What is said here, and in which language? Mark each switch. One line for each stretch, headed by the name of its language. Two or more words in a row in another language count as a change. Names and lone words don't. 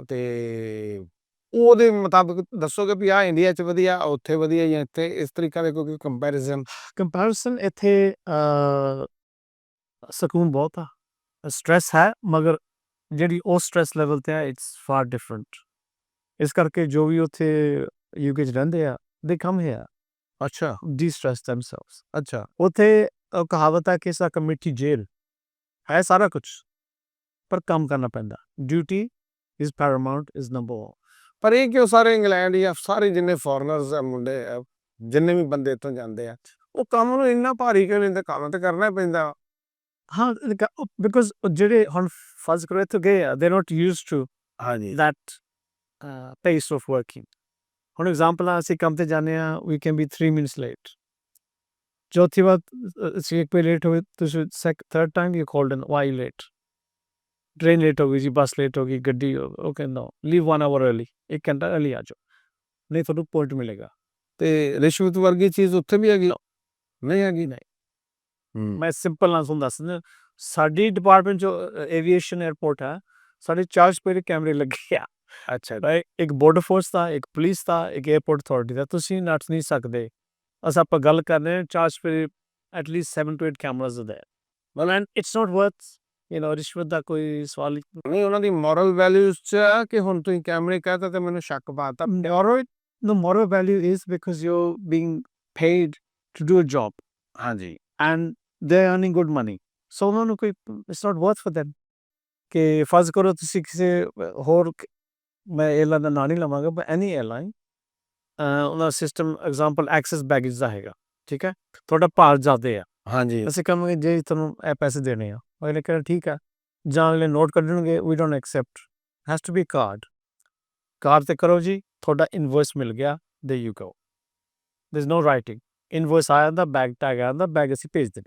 Punjabi: ਤੇ ਉਹਦੇ ਮੁਤਾਬਕ ਦੱਸੋਗੇ ਵੀ ਆਹ ਇੰਡੀਆ 'ਚ ਵਧੀਆ, ਉੱਥੇ ਵਧੀਆ ਜਾਂ ਇੱਥੇ, ਇਸ ਤਰੀਕਾ ਦੇ ਕੋਈ ਕੰਪੈਰੀਜ਼ਨ? ਕੰਪੈਰੀਜ਼ਨ ਇੱਥੇ ਸਕੂਨ ਬਹੁਤ ਆ, ਸਟ੍ਰੈਸ ਹੈ, ਮਗਰ ਜਿਹੜੀ ਉਹ
English: stress level
Punjabi: 'ਤੇ ਆ
English: it's far different.
Punjabi: ਇਸ ਕਰਕੇ ਜੋ ਵੀ ਉੱਥੇ ਯੂਕੇ 'ਚ ਰਹਿੰਦੇ ਆ,
English: they come here
Punjabi: ਅੱਛਾ
English: de-stress themselves.
Punjabi: ਅੱਛਾ ਉੱਥੇ ਕਹਾਵਤ ਹੈ ਕਿ ਇਸ ਇੱਕ ਮਿੱਠੀ ਜੇਲ੍ਹ ਹੈ, ਸਾਰਾ ਕੁਛ ਪਰ ਕੰਮ ਕਰਨਾ ਪੈਂਦਾ।
English: duty is paramount, is number 1.
Punjabi: ਪਰ ਇਹ ਕਿਉਂ ਸਾਰੇ ਇੰਗਲੈਂਡ ਜਾਂ ਸਾਰੇ ਜਿੰਨੇ ਫੋਰਨਰਸ ਆ ਮੁੰਡੇ ਆ, ਜਿੰਨੇ ਵੀ ਬੰਦੇ ਇੱਥੋਂ ਜਾਂਦੇ ਆ, ਉਹ ਕੰਮ ਨੂੰ ਇੰਨਾ ਭਾਰੀ ਕਿਉਂ ਲੈਂਦੇ? ਕੰਮ ਤਾਂ ਕਰਨਾ ਪੈਂਦਾ। ਹਾਂ ਬਿਕੋਜ਼ ਜਿਹੜੇ ਹੁਣ ਫਰਜ਼ ਕਰੋ ਇੱਥੇ ਗਏ ਆ,
English: they not used to
Punjabi: ਹਾਂਜੀ
English: that pace of working.
Punjabi: ਹੁਣ ਐਗਜ਼ਾਮਪਲ ਆ, ਅਸੀਂ ਕੰਮ ਤੇ ਜਾਂਦੇ ਆ,
English: we can be 3 minutes late.
Punjabi: ਚੌਥੀ ਵਾਰ ਅਸੀਂ ਇੱਕ ਵਾਰ ਲੇਟ ਹੋ ਗਏ, ਤੁਸੀਂ
English: third time you called in, why you late?
Punjabi: ਟ੍ਰੇਨ ਲੇਟ ਹੋ ਗਈ ਜੀ, ਬੱਸ ਲੇਟ ਹੋ ਗਈ, ਗੱਡੀ
English: okay no leave 1 hour early,
Punjabi: 1 ਘੰਟਾ ਅਰਲੀ ਆ ਜਾਓ, ਨਹੀਂ ਤੁਹਾਨੂੰ ਪੁਆਇੰਟ ਮਿਲੇਗਾ। ਤੇ ਰਿਸ਼ਵਤ ਵਰਗੀ ਚੀਜ਼ ਉੱਥੇ ਵੀ ਹੈਗੀ? ਨਹੀਂ ਹੈਗੀ। ਨਹੀਂ ਮੈਂ ਸਿੰਪਲ ਨਾਲ ਤੁਹਾਨੂੰ ਦੱਸ ਦਿੰਦਾ, ਸਾਡੀ ਡਿਪਾਰਟਮੈਂਟ ਜੋ
English: aviation airport
Punjabi: ਹੈ, ਸਾਡੇ 4
English: separate cameras
Punjabi: ਲੱਗੇ ਆ। ਅੱਛਾ ਇੱਕ
English: border force
Punjabi: ਦਾ, ਇੱਕ ਪੁਲਿਸ ਦਾ, ਇੱਕ
English: airport authority
Punjabi: ਦਾ, ਤੁਸੀਂ ਨੱਠ ਨਹੀਂ ਸਕਦੇ। ਅਸਾਂ ਆਪਾਂ ਗੱਲ ਕਰ ਰਹੇ ਹਾਂ 4 ਸਪੇਰੇ,
English: at least 7 to 8 cameras are there. Well, and it's not worth
Punjabi: ਰਿਸ਼ਵਤ ਦਾ ਕੋਈ ਸਵਾਲ ਨਹੀਂ ਉਹਨਾਂ ਦੀ
English: moral values
Punjabi: 'ਚ ਆ ਕਿ ਹੁਣ ਤੁਸੀਂ ਕੈਮਰੇ ਕਹਿਤਾ ਤੇ ਮੈਨੂੰ ਸ਼ੱਕ ਪਾਤਾ।
English: moral value is because you're being paid to do a job
Punjabi: ਹਾਂਜੀ
English: and they're earning good money.
Punjabi: So ਉਹਨਾਂ ਨੂੰ ਕੋਈ
English: it's not worth for them
Punjabi: ਕਿ ਫਰਜ਼ ਕਰੋ ਤੁਸੀਂ ਕਿਸੇ ਹੋਰ ਮੈਂ 에ਅਰਲਾਈਨ ਦਾ ਨਾਂ ਨਹੀਂ ਲਵਾਂਗਾ
English: but any airline
Punjabi: ਉਹਨਾਂ
English: system example excess baggage
Punjabi: ਦਾ ਹੈਗਾ, ਠੀਕ ਹੈ, ਤੁਹਾਡਾ ਭਾਰ ਜ਼ਿਆਦਾ ਆ, ਹਾਂਜੀ ਅਸੀਂ ਕਹਾਂਗੇ ਜੇ ਤੁਹਾਨੂੰ ਇਹ ਪੈਸੇ ਦੇਣੇ ਆ, ਅਗਲੇ ਕਹਿੰਦੇ ਠੀਕ ਆ, ਜਾਂ ਅਗਲੇ ਨੋਟ ਕੱਢਣਗੇ ਵੀ
English: don't accept, has to be card
Punjabi: ਤੇ ਕਰੋ ਜੀ, ਤੁਹਾਡਾ ਇਨਵੋਇਸ ਮਿਲ ਗਿਆ,
English: there you go, there is no writing,
Punjabi: ਇਨਵੋਇਸ ਆ ਜਾਂਦਾ,
English: bag tag
Punjabi: ਆ ਜਾਂਦਾ, ਬੈਗ ਅਸੀਂ ਭੇਜ ਦਿੰਦੇ।